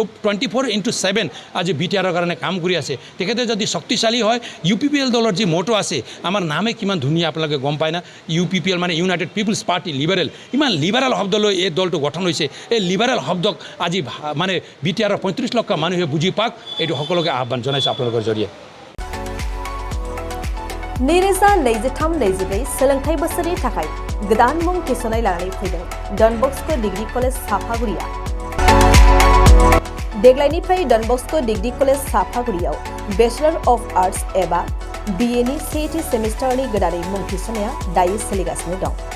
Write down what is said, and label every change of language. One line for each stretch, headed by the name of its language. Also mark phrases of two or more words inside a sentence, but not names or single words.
Assamese: 24/7 আজি BTRৰ কাৰণে কাম কৰি আছে তেখেতে যদি শক্তিশালী হয় UPPL দলৰ যি মটো আছে আমাৰ নামে কিমান ধুনীয়া আপোনালোকে গম পায় না UPPL মানে ইউনাইটেড পিপলছ পাৰ্টি লিবাৰেল ইমান লিবাৰেল শব্দ লৈ এই দলটো গঠন হৈছে এই লিবাৰেল শব্দক আজি মানে BTRৰ 35 লাখ মানুহে বুজি পাক এইটো সকলোকে আহ্বান জনাইছে আপোনালোকৰ জৰিয়তে
Bodo: नैरोजा 23-24 सोलोंथाइ बोसोरनि थाखाय गोदान मुं थिसननाय लानानै फैदों डन बस्को डिग्री कलेज साफागुरिया देग्लायनिफ्राय डन बस्को डिग्री कलेज साफागुरियाव
English: Bachelor of Arts
Bodo: एबा BA नि सेथि सेमिस्टारनि गोदानै मुं थिसननाया दायो सोलिगासिनो दं